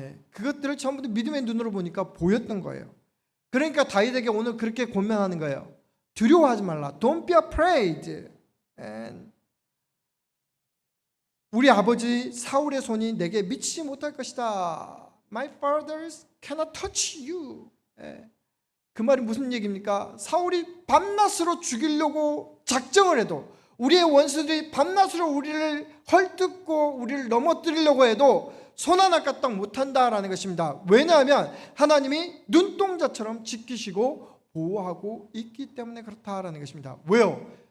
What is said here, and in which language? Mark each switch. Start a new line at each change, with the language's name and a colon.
Korean: 그것들을 전부 믿음의 눈으로 보니까 보였던 거예요. 그러니까 다윗에게 오늘 그렇게 권면하는 거예요. 두려워하지 말라.
English: Don't be afraid.
Korean: 우리 아버지 사울의 손이 내게 미치지 못할 것이다.
English: My fathers cannot touch you.
Korean: 그 말이 무슨 얘기입니까? 사울이 밤낮으로 죽이려고 작정을 해도, 우리의 원수들이 밤낮으로 우리를 헐뜯고 우리를 넘어뜨리려고 해도 손 하나 까딱 못한다라는 것입니다. 왜냐하면 하나님이 눈동자처럼 지키시고 보호하고 있기 때문에 그렇다라는 것입니다. 왜요?